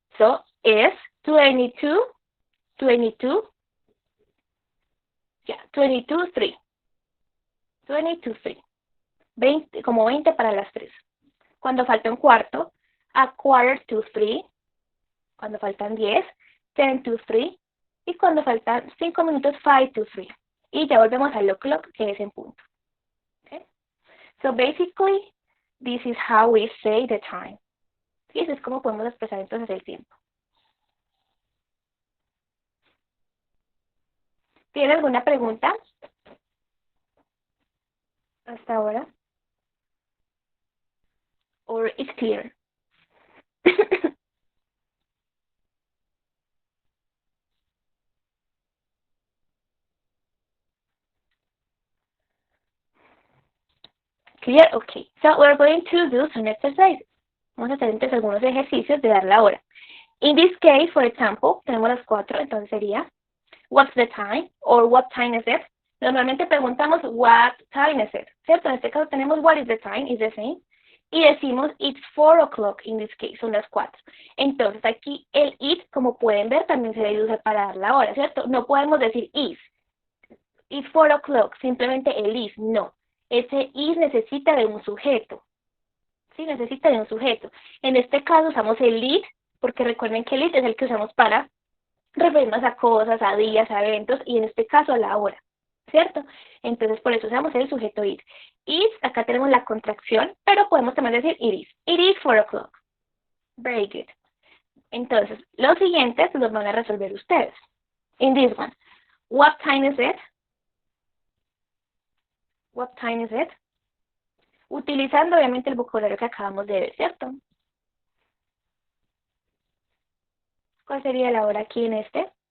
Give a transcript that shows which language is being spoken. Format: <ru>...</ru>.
<es>So, es 22, 22, yeah, 22, 3. 22, 3. 20, como 20 para las 3. Cuando falta un cuarto,</es> <en>a quarter to 3.</en> <es>Cuando faltan 10,</es> <en>10 to 3.</en> <es>Y cuando faltan 5 minutos,</es> <en>5 to 3.</en> <es>Y ya volvemos al o'clock, que es en punto.</es> <en>Okay? So, basically, this is how we say the time.</en> <es>Y eso es como podemos expresar entonces el tiempo. ¿Tiene alguna pregunta hasta ahora?</es> <en>Or it's clear? Clear? Okay. So we're going to do some exercises.</en> <es>Vamos a hacer entonces algunos ejercicios de dar la hora.</es> <en>In this case, for example,</en> <es>tenemos las 4, entonces sería</es> <en>what's the time or what time is it?</en> <es>Normalmente preguntamos</es> <en>what time is it,</en> <es>¿cierto? En este caso tenemos</es> <en>what is the time, is the same.</en> <es>Y decimos</es> <en>it's 4 o'clock in this case,</en> <es>son las 4. Entonces aquí el it, como pueden ver, también se debe usar para dar la hora, ¿cierto? No podemos decir is.</es> <en>It's 4 o'clock,</en> <es>simplemente el is, no. Ese is necesita de un sujeto. Sí, necesita de un sujeto. En este caso usamos el it, porque recuerden que el it es el que usamos para referirnos a cosas, a días, a eventos, y en este caso a la hora, ¿cierto? Entonces por eso usamos el sujeto it. Is, acá tenemos la contracción, pero podemos también decir it is.</es> <en>It is 4 o'clock. Very good.</en> <es>Entonces, los siguientes los van a resolver ustedes.</es> <en>In this one, what time is it? What time is it?</en> <es>Utilizando obviamente el vocabulario que acabamos de ver, ¿cierto? ¿Cuál sería la hora aquí en este?</es>